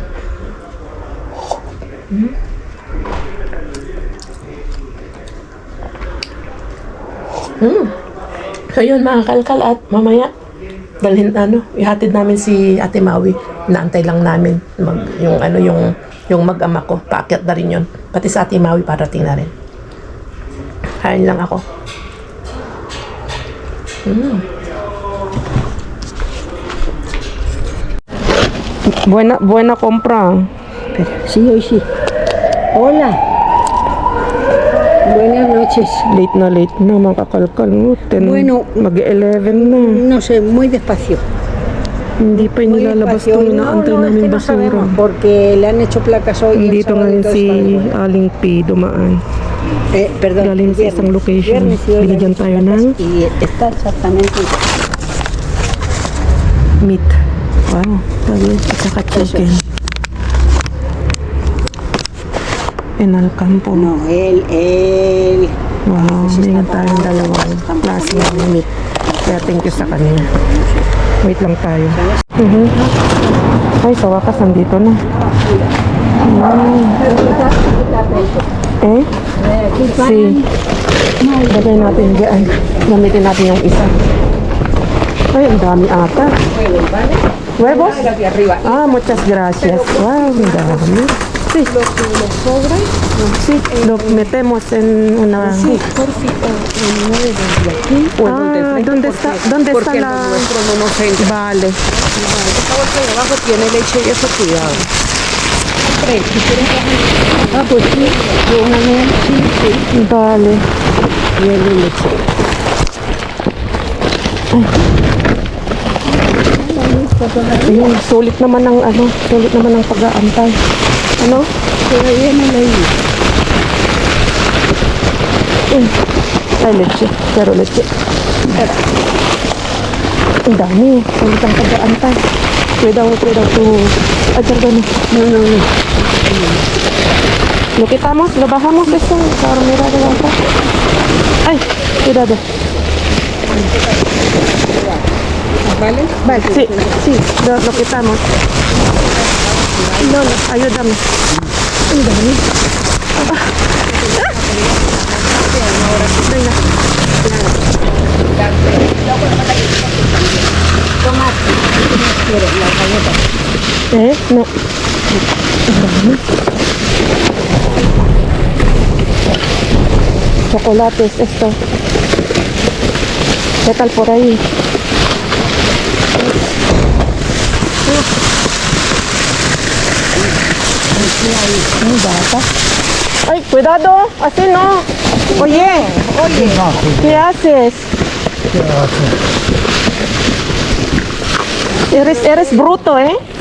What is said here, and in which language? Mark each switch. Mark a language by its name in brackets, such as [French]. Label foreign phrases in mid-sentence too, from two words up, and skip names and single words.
[Filipino] So yun mga kalkal, at mamaya ihatid namin si Ate Maui. Naantay lang namin yung mag-ama ko. Paakyat na rin yun. Pati sa Ate Maui parating na rin. Kain lang ako. [Spanish] Buena compra. Sí, hoy sí. Hola. Buenas noches. [Filipino] Late na mga kakalkal. [Spanish] Bueno, [Filipino] mag-11 na. [Spanish] No sé, muy despacio. [Filipino] Hindi pa [Spanish] Muy [Filipino] inilalabas [Spanish] despacio. [Filipino] itong inaantay [Spanish] es [Filipino] namin [Spanish] que no basura. sabemos porque le han hecho placas hoy. y el [Filipino] Dito [Spanish] sábado [Filipino] ngayon [Spanish] todo si está igual. [Filipino] Aling P dumaan. [Spanish] Perdón, [Filipino] galing sa isang location. [Spanish] Viernes y hoy le han [Filipino] Binigyan [Spanish] hecho [Filipino] tayo [Spanish] placas [Filipino] ng [Spanish] y está exactamente igual. [Filipino] meat. Wow, sabi at saka chicken. [Spanish] En Alcampo. No, él. [Filipino] Wow, binigyan tayo ng dalawang klase ng meat. Kaya [English] thank you [Filipino] sa kanya. Wait lang tayo. Ay, sa wakas, nandito na. Lagay natin dyan. Gamitin natin yung isa. Ay, ang dami ata. [Spanish] ¿Huevos? Ah, muchas gracias. [Filipino] Wow, ang dami. [Spanish] Sí. Sí, lo metemos en una... Sí, por si ¿dónde está la...? nuestro no nos entra. Vale. Esta bolsa de abajo tiene leche y eso, cuidado. Pues sí, yo una media, sí. Vale. Tiene leche. [Filipino] Ayun, sulit naman ang pag-aantay. Ano? [Spanish] Pero viene leche. Ay, leche. Pero leche. [Filipino] Ang dami. Sulit ang pag-aantay. [Spanish] Cuidado to... Ay, perdón. No. Lo quitamos, lo bajamos esto para mirar de abajo. Ay, cuidado. ¿Vale? Sí, lo quitamos. No, ayúdame. [Filipino] Ang dami. No. Ang dami. [Spanish] Chocolates, esto. ¿Qué tal por ahí? [Filipino] Ay, bata. Ay, [Spanish] cuidado, así no. Oye, ¿qué haces? Eres bruto, ¿eh?